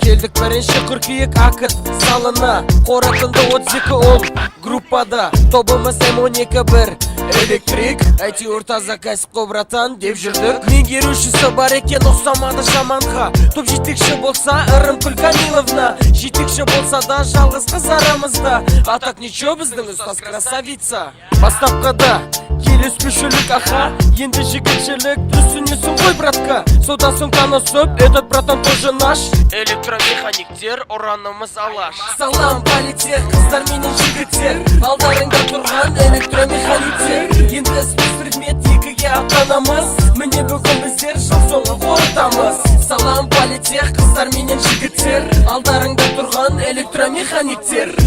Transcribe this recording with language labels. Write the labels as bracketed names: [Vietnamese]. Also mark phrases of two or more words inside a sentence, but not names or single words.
[Kazakh] Келдік бірінші қыркүйек, акт салына. Қорытынды отыз екі он группада. Тобымыз М он екі бір. Электрик, әйтеуір таза кәсіп қой, братан, деп жүрдік. Меңгерушісі бар екен, ұқсамады жаманға. Топ жетекші болса, Ырымкүл Камиловна. Жетекші болса да, жалғыз қыз арамызда. [Russian] А так ничего, [Kazakh] біздің ұстаз красавица. Бастапқыда келіспеушілік, аха, енді жігітшілік. Түсінесің ғой, братка, содан соң танысып, [Russian] этот братан тоже наш. [Kazakh] Электромеханиктер, ұранымыз алаш. Салам, политех, қыздар менен жігіттер, алдарыңда тұрған электромеханиктер. Енді спецпредмет екіге аттанамыз. Міне бүгін біздер жыл соңы қорытамыз. Салам, политех, қыздар менен жігіттер, алдарыңда тұрған электромеханиктер.